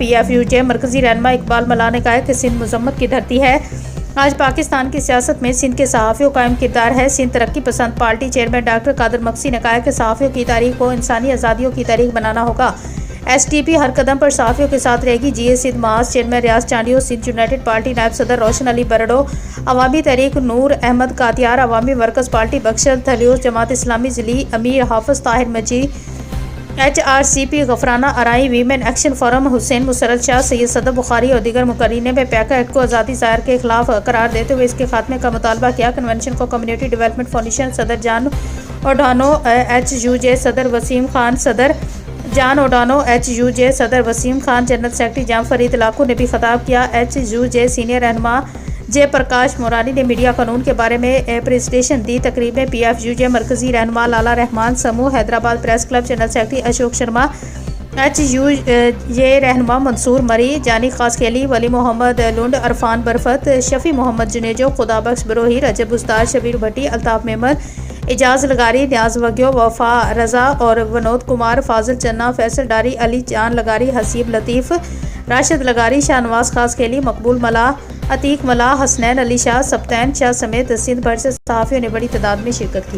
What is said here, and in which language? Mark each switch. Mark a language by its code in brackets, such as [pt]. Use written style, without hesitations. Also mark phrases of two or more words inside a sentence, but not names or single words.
[ur] PFUJ مرکزی رہنما اقبال ملاح نے کہا کہ سندھ مزاحمت کی دھرتی ہے. آج پاکستان کی سیاست میں سندھ کے صحافیوں کا اہم کردار ہے. سندھ ترقی پسند پارٹی چیئرمین ڈاکٹر قادر مگسی نے کہا کہ صحافیوں کی تاریخ کو انسانی آزادیوں کی تاریخ بنانا ہوگا. SDP ہر قدم پر صحافیوں کے ساتھ رہے گی۔ GA سندھ محاذ چیئرمین ریاض چانڈیو، سندھ یونائیٹڈ پارٹی نائب صدر روشن علی برڑو، عوامی تحریک نور احمد کاتیار، عوامی ورکرز پارٹی بخشل تھلیوس، جماعت اسلامی ضلعی امیر حافظ طاہر مجید، HRCP غفرانہ آرائیں، ویمن ایکشن فورم حسین مسرت شاہ، سید صدر بخاری اور دیگر مقررین نے پیکا ایکٹ کو آزادی اظہار کے خلاف قرار دیتے ہوئے اس کے خاتمے کا مطالبہ کیا. کنونشن کو کمیونٹی ڈیولپمنٹ فاؤنڈیشن صدر جان اوڈانو، HUJ صدر وسیم خان، صدر جان اوڈانو، HUJ صدر وسیم خان, [en] general secretary [ur] جام فرید لاکھو نے بھی خطاب کیا. HUJ سینئر رہنما جے پرکاش مورانی نے میڈیا قانون کے بارے میں پریزنٹیشن دی. تقریب میں PFUJ مرکزی رہنما لالہ رحمان سموں، حیدرآباد پریس کلب [en] general secretary [ur] اشوک شرما، HUJ رہنما منصور مری, جانی خاصخیلی، ولی محمد لنڈ، عرفان برفت، شفیع محمد جونیجو، خدابخش بروہی، رجب استاد، شبیر بھٹی، الطاف میمن، اعجاز لغاری، نیاز وگیو, وفا رضا اور ونود کمار، فاضل چنا، فیصل ڈاری، علی جان لغاری، حسیب لطیف، راشد لغاری، شاہنواز خاصخیلی، مقبول ملاح، عتیق ملاح، حسنین علی شاہ، سبطین شاہ سمیت سندھ بھر سے صحافیوں نے بڑی تعداد میں شرکت کی.